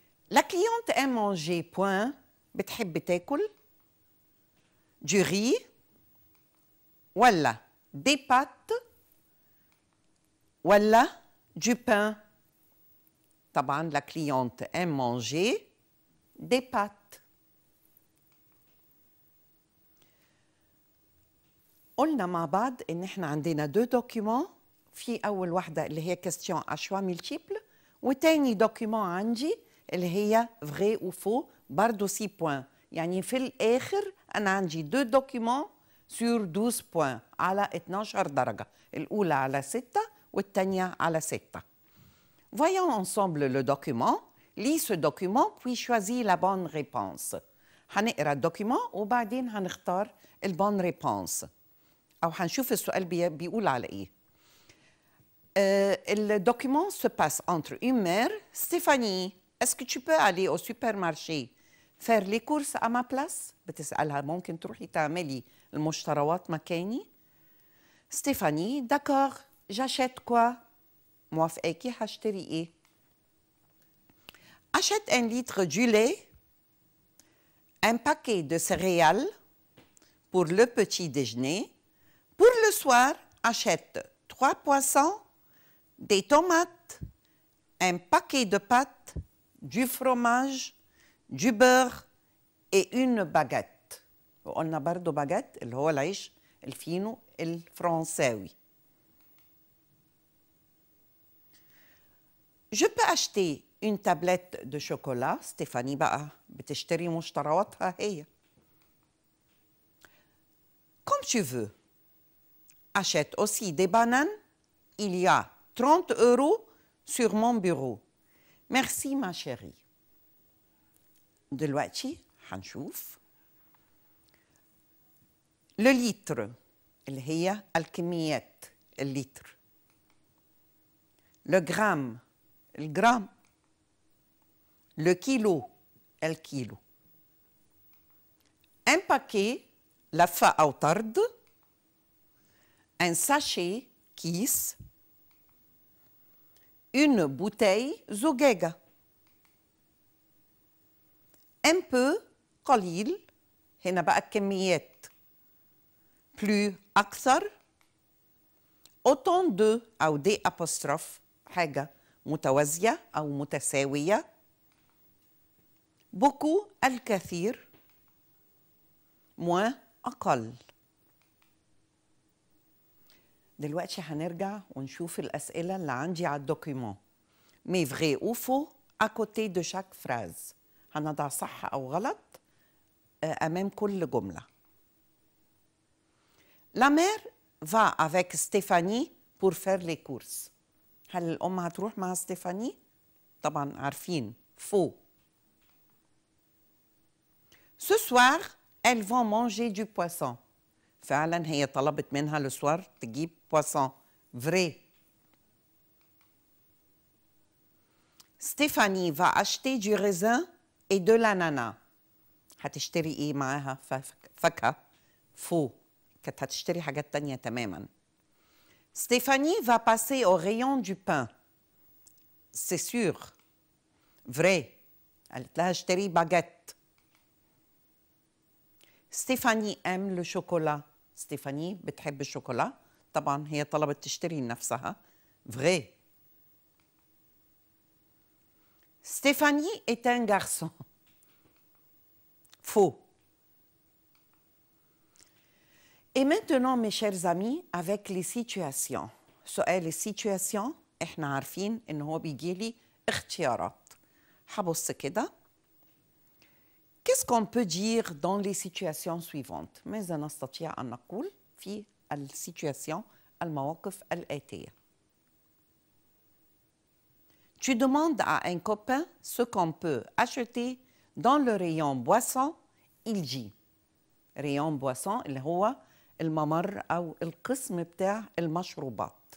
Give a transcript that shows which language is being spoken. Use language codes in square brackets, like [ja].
[fr] La cliente aime manger point [ar] بتحب تاكل [fr] du riz ولا des pâtes ولا du pain. طبعاً la cliente aime manger des pâtes. [ar] قلنا مع بعض إن إحنا عندنا دو دوكيومون. في أول واحدة اللي هي كاستيون أشوا ميلتيبل، وتاني دوكيومون عندي اللي هي فغي و فو برضه 6 بوان. يعني في الآخر أنا عندي دو دوكيومون سور 12 بوان على 12 درجة، الأولى على 6 والثانية على 6. [fr] Voyons ensemble le document. Lis ce document puis choisis la bonne réponse. [ar] هنقرا الدوكيومون وبعدين هنختار البون ريبونس، أو هنشوف السؤال بيقول على إيه. [fr] Le document se passe entre une mère. Stéphanie, est-ce que tu peux aller au supermarché faire les courses à ma place؟ [ar] بتسألها ممكن تروحي تعملي المشتريات مكاني؟ [fr] Stéphanie, d'accord, j'achète quoi؟ [ar] موافقاكي هشتري إيه؟ [fr] Achète un litre du lait, un paquet de céréales pour le petit déjeuner. Pour le soir, achète 3 poissons, des tomates, un paquet de pâtes, du fromage, du beurre et une baguette. [ar] وقلنا برضو باجيت اللي هو العيش الفينو الفرنساوي. [fr] Je peux acheter une tablette de chocolat. [ar] ستيفاني بقى بتشتري مشترياتها هي. [fr] Comme tu veux. Achète aussi des bananes. Il y a 30 € sur mon bureau. Merci ma chérie. [ar] دلوقتي هنشوف [fr] le litre [ar] اللي هي الكميات اللتر. [fr] le gramme [ar] الجرام. [fr] le kilo [ar] الكيلو. [fr] un paquet [ar] لفة أو طرد. [fr] un sachet [ar] كيس. [fr] une bouteille [ar] زجاجة. [fr] un peu [ar] قليل. هنا بقى الكميات. [fr] plus [ar] أكثر. [fr] autant de [ar] أو [fr] des apostrophes [ar] حاجة متوازية أو متساوية. [fr] beaucoup [ar] الكثير. [fr] moins [ar] أقل. دلوقتي هنرجع ونشوف الأسئلة اللي عندي على الدوكيومون. [fr] mais vrai ou faux à côté de chaque phrase. [ar] هنضع صح أو غلط أمام كل جملة. [fr] La mère va avec Stéphanie pour faire les courses. [ar] هل الأم هتروح مع ستيفاني؟ طبعا عارفين faux. [fr] Ce soir, elles vont manger du poisson. [ar] فعلا هي طلبت منها le soir تجيب poisson. [fr] Vrai. Stéphanie va acheter du raisin et de l'ananas. [ar] هتشتري ايه معاها؟ فاكهة. Faux. كانت هتشتري حاجات تانية تماما. [fr] Stéphanie va passer au rayon du pain. C'est sûr. Vrai. [ar] قالت لها اشتري باجيت. [fr] Stéphanie aime le chocolat. [ar] Stéphanie بتحب الشوكولا. طبعا هي طلبت تشتري لنفسها. [fr] Vrai. Stéphanie est un garçon. Faux. Et maintenant, mes chers amis, avec les situations. [ar] سؤال السيتواسيون احنا عارفين ان هو بيجي لي اختيارات. هبص كده. [fr] Qu'est-ce qu'on peut dire dans les situations suivantes؟ [ar] ماذا نستطيع أن نقول في السيتواسيون المواقف الآتية؟ [fr] Tu demandes à un copain ce qu'on peut acheter dans le rayon boisson, il dit. rayon boisson [ar] اللي هو الممر أو القسم بتاع المشروبات.